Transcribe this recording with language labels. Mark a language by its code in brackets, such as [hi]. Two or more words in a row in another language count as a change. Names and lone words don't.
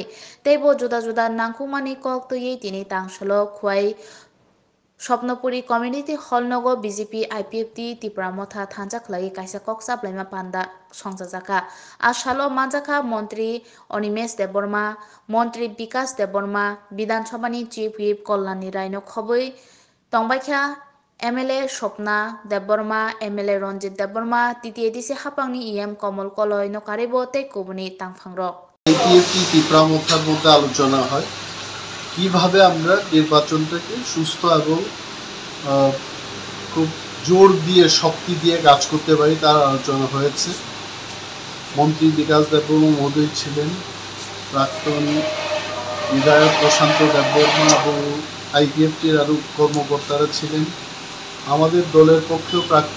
[trp] teibo juda juda nangkukmani kok tui tini tangsalo khuai Swapnapuri Community Hall nogo BJP IPFT Tripura Motha thanjak khlai kaisa kok chaplaima panda songjaka asalo manjaka Montri Onimesh Deborma Montri Bikas Deborma Bidhan Sabhani Chief Whip Kalyani Rai no khobui tongbaikha MLA Swapna Deborma MLA Ranjit Deborma TTADC hapangni EM Komal Koloi no karibo tei kubuni tangphangrok [bn] IPFT Tripura Mothaর মধ্যে আলোচনা হয় কিভাবে আমরা নির্বাচনটাকে সুস্থ এবং খুব জোর দিয়ে শক্তি দিয়ে কাজ করতে পারি তার আলোচনা হয়েছে মন্ত্রী বিকাশ দেববর্মা মহোদয় ছিলেন প্রাক্তন বিধায়ক প্রশান্ত দেববর্মা এবং আইপিএফটির আরও কর্মকর্তারা ছিলেন আমাদের দলের পক্ষেও প্রাক্তন